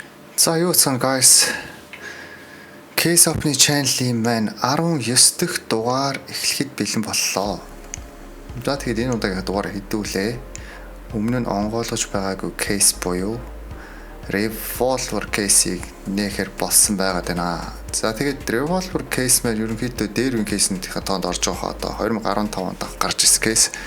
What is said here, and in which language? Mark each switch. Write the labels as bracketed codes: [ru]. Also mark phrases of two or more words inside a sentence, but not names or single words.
[mn] За юу цан guys. Case Open channel-ийн маань 19 дахь дугаар эхлэхэд бэлэн боллоо. За тэгээд энэ удаагийн дугаар хэдүүлээ. Өмнө нь онгойлгож байгаагүй case буюу [en] revolver case- [mn] ийг нээхэр болсон байгаад байна. За тэгээд [en] revolver case [mn] маань ерөнхийдөө дээр үн case-ийн тоонд орж байгаа одоо 2015 онд гарч ирсэн case.